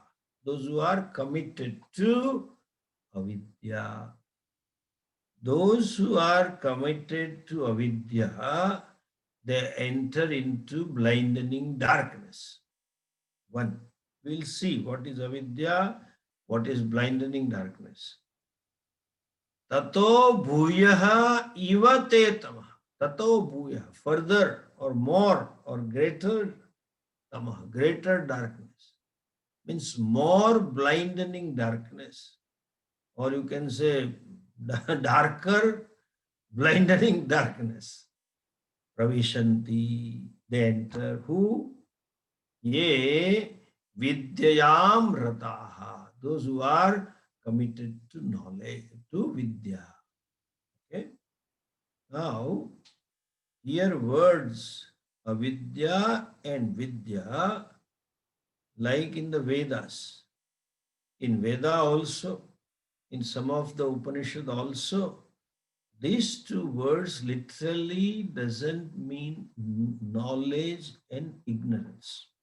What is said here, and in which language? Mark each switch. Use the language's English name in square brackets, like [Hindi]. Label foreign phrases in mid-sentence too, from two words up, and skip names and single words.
[English] Those who are committed to avidya. Those who are committed to avidya, they enter into blinding darkness. One. We'll see what is avidya, what is blinding darkness. [Sanskrit] Tato bhuyaha iva te tamaha. Tato bhuyaha. [English] Further or more or greater tamaha. Greater darkness. Means more blinding darkness. Or you can say darker blinding darkness. Pravishanti, they enter. Who? [Sanskrit] Ye vidyayam rataha. [English] Those who are committed to knowledge, to vidya. Okay. Now, here words avidya and vidya, like in the Vedas. In Veda also, in some of the Upanishad also, these two words literally doesn't mean knowledge and ignorance.